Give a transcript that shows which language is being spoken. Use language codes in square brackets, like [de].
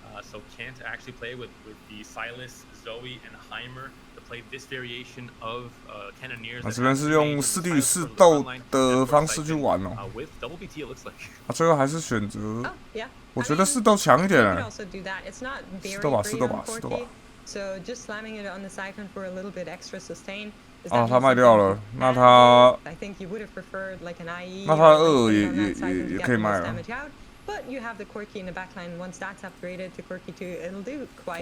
[en] So can't actually play with the Silas, Zoe, and Heimer to play this variation of Cannoneers. [zh] 这边是用4地与4斗的方式去玩哦。 [en] With double BT, it looks like. [zh] 最后还是选择，我觉得4斗强一点哎。 4斗吧。 [en] So just slamming it on the siphon for a little bit extra sustain. [zh] 啊，他卖掉了，那他，那他2也可以卖了。 [en] But you have the Corki in the backline. Once that's upgraded to Corki 2, it'll do quite a lot.